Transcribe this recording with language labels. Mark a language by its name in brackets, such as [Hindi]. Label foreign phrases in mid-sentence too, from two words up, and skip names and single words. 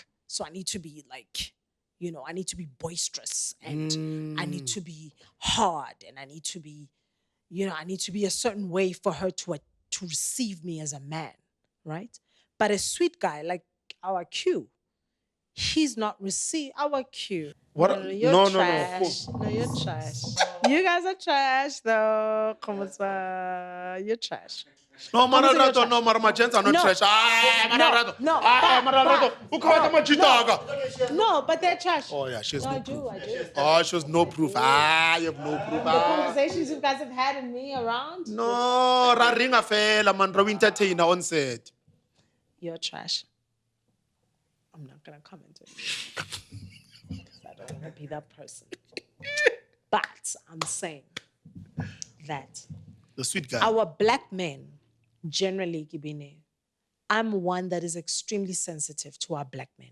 [English] So I need to be like, I need to be boisterous and I need to be hard and I need to be, I need to be a certain way for her to receive me as a man, right? But a sweet guy like our Q, he's not received our Q. What? You're No. trash. No, you're trash. You guys are trash, though. Come on, you're trash. No, Come on, you're Lerato, trash. no, my gents are not No. trash. Lerato. No, Lerato. Who called them a chitaga? No, but they're trash. Oh, yeah, she has No, no I do. proof. Oh, she has no proof. You have no proof. The conversations you guys have had and me around. No, [Tswana] raringa fela [English] man, ra entertainer on set. You're trash. I'm not gonna comment on you. 'Cause I don't want to be that person. But I'm saying that The sweet guy. our Black men, generally, Gibine, I'm one that is extremely sensitive to our Black men.